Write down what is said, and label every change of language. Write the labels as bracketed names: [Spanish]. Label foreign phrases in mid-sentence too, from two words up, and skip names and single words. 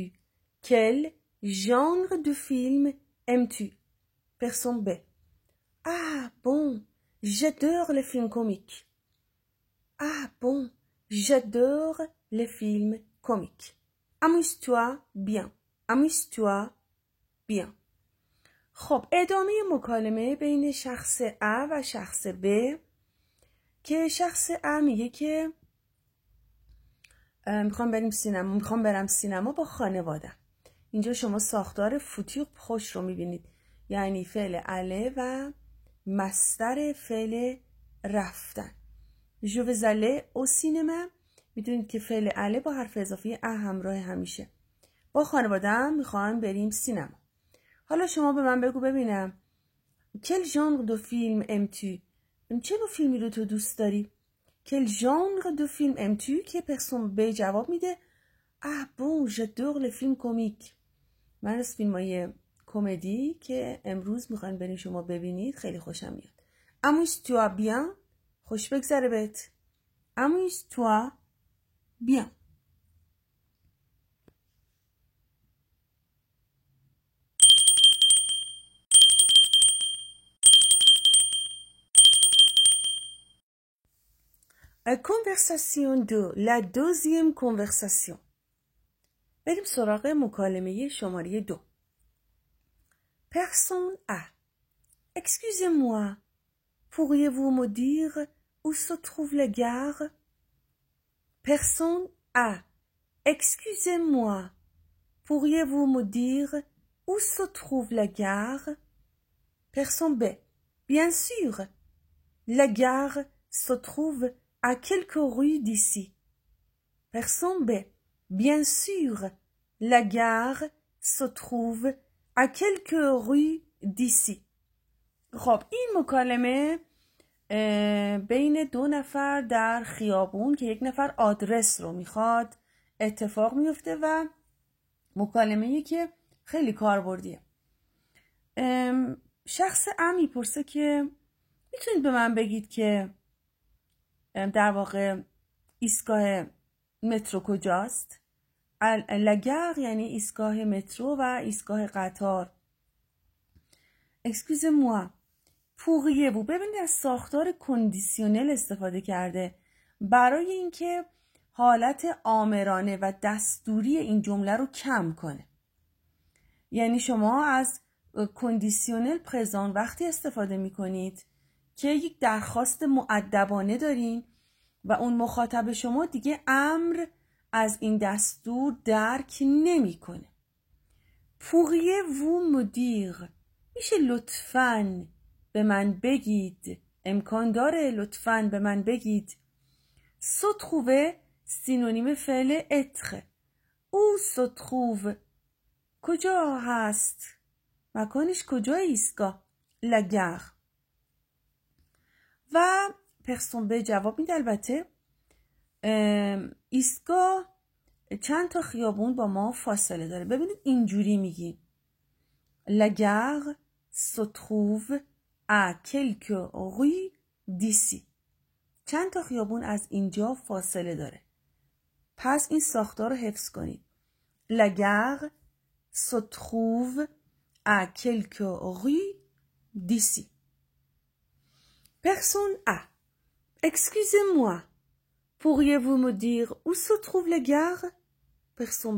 [French] Quel genre de film aimes-tu? Personne B. Ah bon, j'adore les films comiques. Ah bon, j'adore les films comiques. Amuse-toi bien. Amuse-toi bien. [Persian] خب ادامه مکالمه بین شخص A و شخص B که شخص A میگه که میخوام برم سینما با خانوادم. اینجا شما ساختار [French] futur proche [Persian] رو میبینید، یعنی فعل اله و مصدر فعل رفتن. [French] جو vais aller au cinéma. [Persian] میدونید که فعل اله با حرف اضافی ا همراه همیشه. با خانواده‌ام میخوام بریم سینما. حالا شما به من بگو ببینم [French] quel genre de film aimes-tu؟ [Persian] چه نوع فیلمی رو تو دوست داری؟ [French] quel genre de film aimes-tu [Persian] که پرسون به جواب میده [French] ah bon j'adore les films comiques. [Persian] من از فیلمای کمدی که امروز میخواین برین شما ببینید خیلی خوشم میاد. [French] amuse-toi bien. [Persian] خوش بگذره بهت. [French] amuse-toi bien. Conversation 2. La deuxième conversation. [Persian] بریم سراغ مکالمه شماره 2. [French] Personne A. Excusez-moi, pourriez-vous me dire où se trouve la gare? Personne A. Excusez-moi, pourriez-vous me dire où se trouve la gare? Personne B. Bien sûr, la gare se trouve à quelques rues d'ici. Personne B. Bien sûr, la gare se trouve à quelques rues d'ici. [Persian] خب این مکالمه بین دو نفر در خیابون که یک نفر آدرس رو میخواد اتفاق میفته و مکالمه‌ای که خیلی کاربردیه. شخص ا میپرسه که میتونید به من بگید که در واقع ایستگاه مترو کجاست؟ لگر یعنی ایستگاه مترو و ایستگاه قطار. [French] Excusez-moi, pourriez-vous. [Persian] ببینید از ساختار کندیسیونل استفاده کرده برای اینکه حالت آمرانه و دستوری این جمله رو کم کنه. یعنی شما از [French] conditionnel présent [Persian] وقتی استفاده می کنید که یک درخواست مؤدبانه دارین و اون مخاطب شما دیگه امر از این دستور درک نمی کنه. [French] pourriez-vous me dire. [Persian] میشه لطفاً به من بگید. امکان داره لطفاً به من بگید. [French] se trouver [Persian] سینونیم فعل être. [French] où se trouve [Persian] کجا هست؟ مکانش کجای ایستگاه؟ [French] la gare. [Persian] و پرسون به جواب میده البته ایستگاه چند تا خیابون با ما فاصله داره. ببینید اینجوری میگیم [French] la gare se trouve à quelques rues d'ici. [Persian] چند تا خیابون از اینجا فاصله داره. پس این ساختار رو حفظ کنید. [French] la gare se trouve à quelques rues d'ici. Personne A. Excusez-moi, pourriez-vous me dire où se trouve la gare? Personne B.